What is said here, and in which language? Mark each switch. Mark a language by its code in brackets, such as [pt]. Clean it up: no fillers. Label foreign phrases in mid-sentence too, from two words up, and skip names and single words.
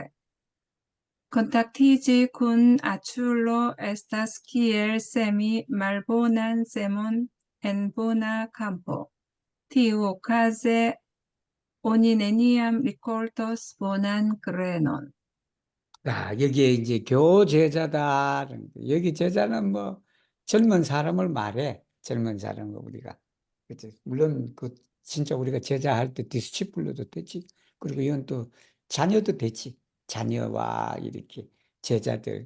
[eo] Kontaktiĝi kun aĉulo estas kiel semi malbonan semon en bona campo. Tiuokaze oni neniam rikoltos bonan grenon. [ko] 자, 여기에 이제 교제자다라는 거. 여기 제자는 뭐 젊은 사람을 말해. 젊은 사람을 우리가. 그치? 물론 그 진짜 우리가 제자할 때 디스치플로도 되지. 그리고 이건 또 자녀도 되지. 자녀와 이렇게 제자들.